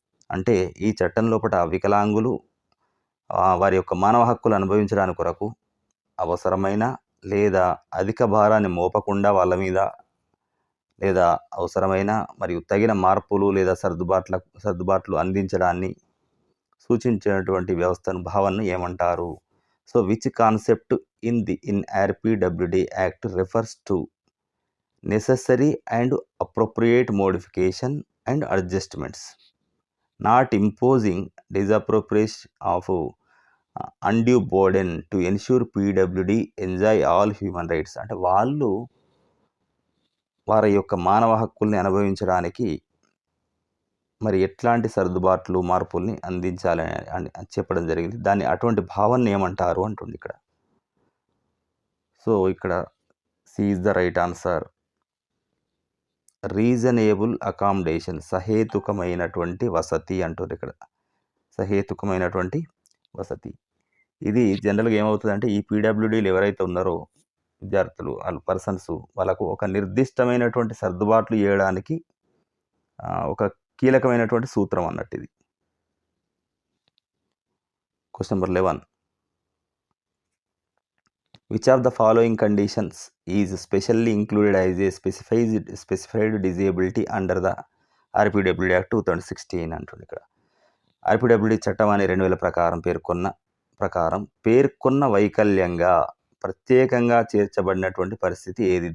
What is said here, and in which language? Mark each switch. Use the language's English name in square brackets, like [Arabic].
[Telugu] అంటే ఈ చట్టం లోపల వికలాంగులు వారి యొక్క మానవ హక్కులు అనుభవించడానికి కొరకు అవసరమైన లేదా అధిక భారాన్ని మోపకుండా వాళ్ళ మీద లేదా అవసరమైన మరియు తగిన మార్పులు లేదా సర్దుబాట్లు అందించడాన్ని సూచించినటువంటి వ్యవస్థను భావనను ఏమంటారు? [English] So which concept in RPWD Act refers to necessary and appropriate modification and adjustments, not imposing disappropriation of undue burden to ensure PWD enjoy all human rights. [Telugu] అంటే వాళ్ళు వారి యొక్క మానవ హక్కుల్ని అనుభవించడానికి మరి ఎట్లాంటి సర్దుబాట్లు మార్పుల్ని అందించాలని చెప్పడం జరిగింది. దాన్ని అటువంటి భావనని ఏమంటారు అంటుంది ఇక్కడ. సో ఇక్కడ [English] C is the right answer. [Telugu] Reasonable accommodation, సహేతుకమైనటువంటి వసతి అంటారు ఇక్కడ. సహేతుకమైనటువంటి వసతి. ఇది జనరల్గా ఏమవుతుందంటే ఈ పీడబ్ల్యూడీలు ఎవరైతే ఉన్నారో విద్యార్థులు పర్సన్స్ వాళ్ళకు ఒక నిర్దిష్టమైనటువంటి సర్దుబాట్లు చేయడానికి ఒక కీలకమైనటువంటి సూత్రం అన్నట్టు ఇది. [English] Question number 11. Which of the following conditions is specially included as a specified disability under the RPWD Act 2016 [Telugu] అంటుంది ఇక్కడ. RPWD చట్టం అనే 2000 ప్రకారం పేర్కొన్న వైకల్యంగా ప్రత్యేకంగా చేర్చబడినటువంటి పరిస్థితి ఏది?